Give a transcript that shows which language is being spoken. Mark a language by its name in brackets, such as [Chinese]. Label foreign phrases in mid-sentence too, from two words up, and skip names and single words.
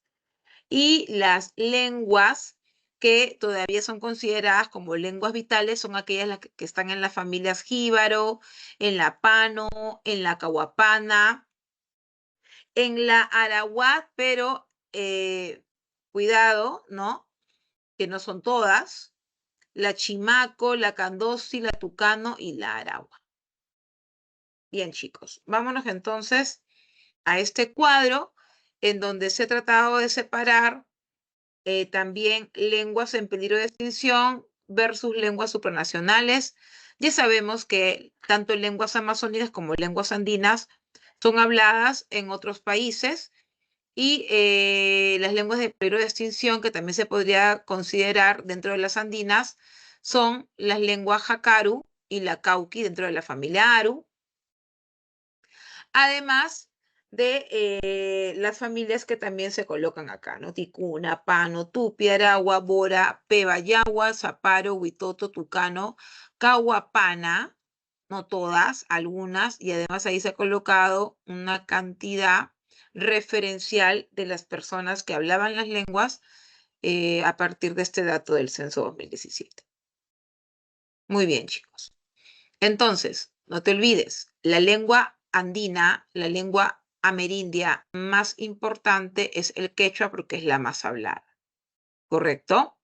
[Spanish] Y las lenguas que todavía son consideradas como lenguas vitales son aquellas que están en las familias jíbaro, en la pano, en la cahuapana, en la arawak, pero cuidado, ¿no? Que no son todas, la chimaco, la candosi, la tucano y la aragua. Bien, chicos, vámonos entonces a este cuadro en donde se ha tratado de separar también lenguas en peligro de extinción versus lenguas supranacionales. Ya sabemos que tanto lenguas amazónicas como lenguas andinas son habladas en otros países y las lenguas de peligro de extinción, que también se podría considerar dentro de las andinas, son las lenguas jacaru y la cauqui dentro de la familia aru, además de las familias que también se colocan acá, ¿no? Ticuna, Pano, Tupi, Aragua, Bora, Peba, Yagua, Zaparo, Huitoto, Tucano, Cahuapana, no todas, algunas, y además ahí se ha colocado una cantidad referencial de las personas que hablaban las lenguas a partir de este dato del censo 2017. Muy bien, chicos. Entonces, no te olvides, la lengua andina, la lengua amerindia más importante es el quechua porque es la más hablada, ¿correcto?